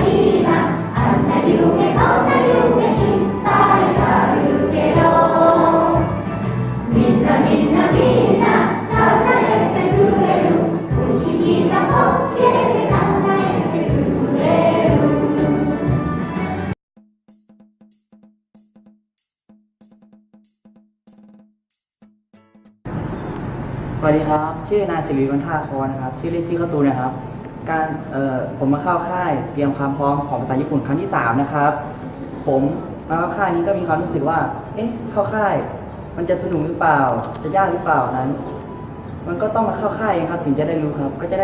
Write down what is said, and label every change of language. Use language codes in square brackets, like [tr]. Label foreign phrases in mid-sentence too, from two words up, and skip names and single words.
[ja] いな、あんな夢こんな夢いっぱいあるけど、みんな叶えてくれる、不思議な光景で叶えてくれる。 [th] สวัสดีครับชื่อนายศิริวัฒน์ท่าคอนะครับชื่อเล่นชื่อข้าวตูนนะครับผมมาเข้าค่ายเตรียมความพร้อมของภาษาญี่ปุ่นครั้งที่3นะครับผมมาเข้าค่ายนี้ก็มีความรู้สึกว่าเข้าค่ายมันจะสนุกหรือเปล่าจะยากหรือเปล่านั้นมันก็ต้องมาเข้าค่ายครับถึงจะได้รู้ครับก็จะได้